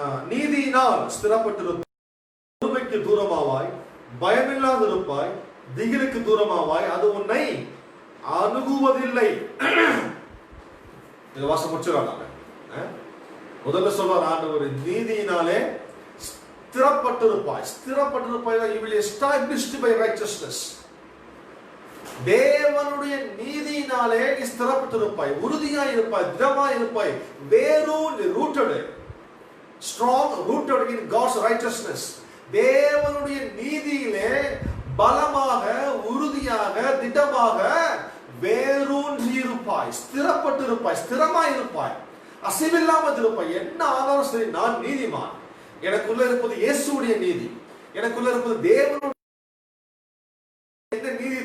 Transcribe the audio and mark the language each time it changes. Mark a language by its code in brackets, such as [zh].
[ta] நீதியினால் ஸ்திரப்பட்டிருப்பாய், கொடுமைக்கு தூரமாவாய், பயமில்லாதிருப்பாய், திகிலுக்கு தூரமாவாய், அது உன்னை அணுகுவதில்லை. இது வாசம் முடிச்சுறாங்க. முதல்ல சொல்றார் ஆண்டவர், நீதியினாலே ஸ்திரப்பட்டிருப்பாய். ஸ்திரப்பட்டிருப்பாய், [en] you will established by righteousness. [ta] தேவனுடைய நீதியினாலே நீ ஸ்திரப்பட்டிருப்பாய், உறுதியாய் இருப்பாய், திடமாய் இருப்பாய். [en] rooted, strong rooted in God's righteousness. [ta] தேவனுடைய நீதியிலே பலமாக, உறுதியாக, திடமாக வேரூன்றி இருப்பாய், ஸ்திரப்பட்டிருப்பாய், ஸ்திரமாய் இருப்பாய், அசைவில்லாமல் இருப்பாய். என்ன ஆனாலும் சரி, நான் நீதிமான். எனக்குள்ள இருப்பது இயேசுடைய நீதி, எனக்குள்ள இருப்பது தேவனுடைய நீதி.